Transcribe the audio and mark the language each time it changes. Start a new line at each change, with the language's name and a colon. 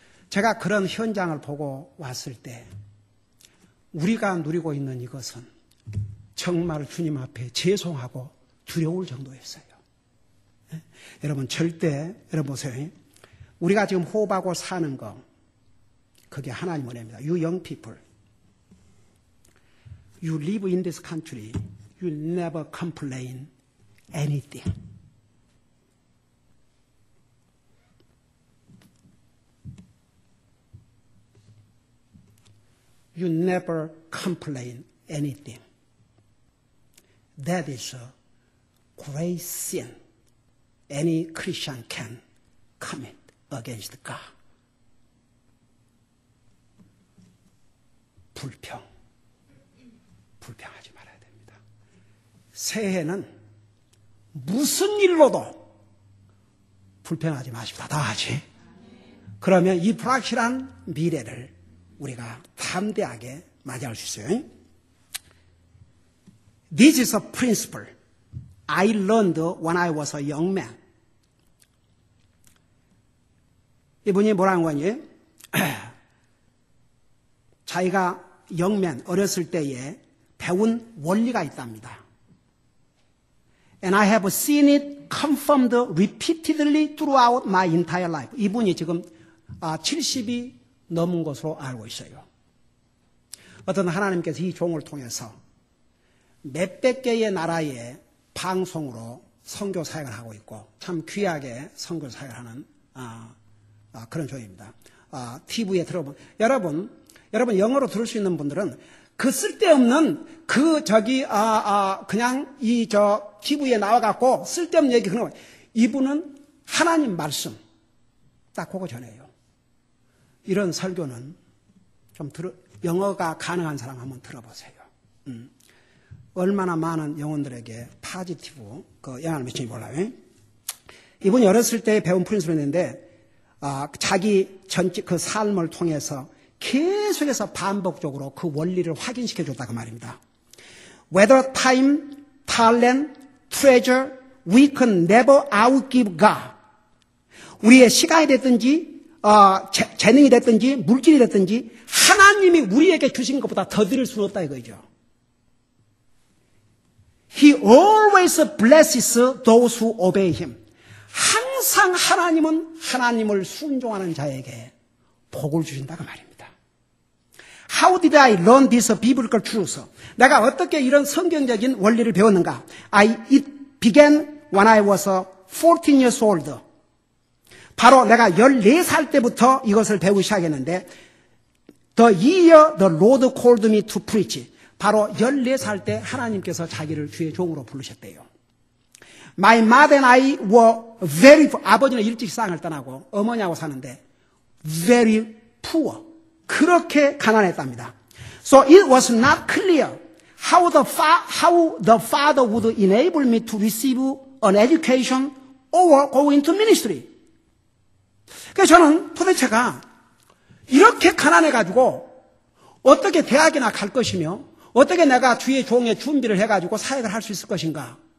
Korean: 제가 그런 현장을 보고 왔을 때 우리가 누리고 있는 이것은 정말 주님 앞에 죄송하고 두려울 정도였어요. 여러분 절대 여러분 보세요. 우리가 지금 호흡하고 사는 거 그게 하나님 은혜입니다.
English: You young people, you live in this country, you never complain anything. You never complain anything. That is a great sin any Christian can commit against God.
Korean: 불평하지 말아야 됩니다. 새해는 무슨 일로도 불평하지 마십시다. 다 하지. 그러면 이 불확실한 미래를 우리가 담대하게 맞이할 수 있어요.
English: This is a principle I learned when I was a young man.
Korean: 이분이 뭐라는 거니? 자기가 영맨 어렸을 때에 배운 원리가 있답니다.
English: And I have seen it confirmed repeatedly throughout my entire life.
Korean: 이분이 지금 70이 넘은 것으로 알고 있어요. 어떤 하나님께서 이 종을 통해서 몇백 개의 나라의 방송으로 선교 사역을 하고 있고 참 귀하게 선교 사역을 하는 그런 종입니다. TV에 들어보면 여러분 영어로 들을 수 있는 분들은 그 쓸데없는 그냥 TV에 나와갖고 쓸데없는 얘기 그런 거 이분은 하나님 말씀 딱 그거 전해요. 이런 설교는 좀 영어가 가능한 사람 한번 들어보세요. 얼마나 많은 영혼들에게 파지티브 영향을 미치는지 몰라요. 이분이 어렸을 때 배운 프린스였는데 자기 전체 그 삶을 통해서 계속해서 반복적으로 그 원리를 확인시켜 줬다 그 말입니다.
English: Whether time talent, treasure, we can never outgive God.
Korean: 우리의 시간이 됐든지 재능이 됐든지 물질이 됐든지 하나님이 우리에게 주신 것보다 더 드릴 수는 없다 이거죠.
English: He always blesses those who obey him.
Korean: 항상 하나님은 하나님을 순종하는 자에게 복을 주신다고 말입니다.
English: How did I learn this biblical truth?
Korean: 내가 어떻게 이런 성경적인 원리를 배웠는가?
English: It began when I was 14 years old.
Korean: 바로 내가 14살 때부터 이것을 배우기 시작했는데
English: The year the Lord called me to preach.
Korean: 바로 14살 때 하나님께서 자기를 주의 종으로 부르셨대요.
English: My mother and I were very poor.
Korean: 아버지는 일찍 세상을 떠나고 어머니하고 사는데
English: very poor.
Korean: 그렇게 가난했답니다.
English: So it was not clear how the father would enable me to receive an education or go into ministry.
Korean: 그래서 저는 도대체가 이렇게 가난해가지고 어떻게 대학이나 갈 것이며 어떻게 내가 주의 종의 준비를 해가지고 사역을 할 수 있을 것인가.